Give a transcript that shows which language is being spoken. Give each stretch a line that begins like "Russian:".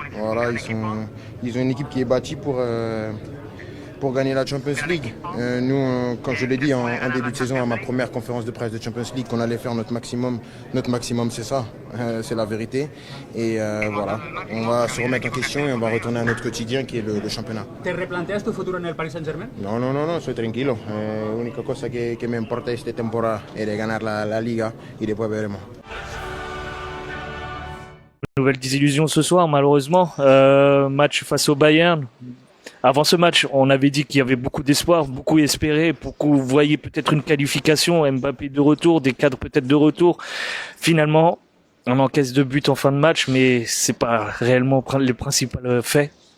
French: Voilà, ils ont une équipe qui est bâtie pour gagner la Champions League. Nous, quand je l'ai dit en début de saison, à ma première conférence de presse de Champions League, qu'on allait faire notre maximum. Notre maximum, c'est ça, c'est la vérité. Et voilà, on va se remettre en question et on va retourner à notre quotidien qui est le championnat.
Spanish: ¿Te replanteas tu futuro en el Paris Saint-Germain? No, no, no, no, soy tranquilo. La única cosa que me importa esta temporada es de ganar la Liga y después veremos.
French: Nouvelle désillusion ce soir, malheureusement. Match face au Bayern. Avant ce match, on avait dit qu'il y avait beaucoup d'espoir, beaucoup espéré, beaucoup voyaient peut-être une qualification, Mbappé de retour, des cadres peut-être de retour. Finalement, on encaisse 2 buts en fin de match, mais c'est pas réellement le principal fait.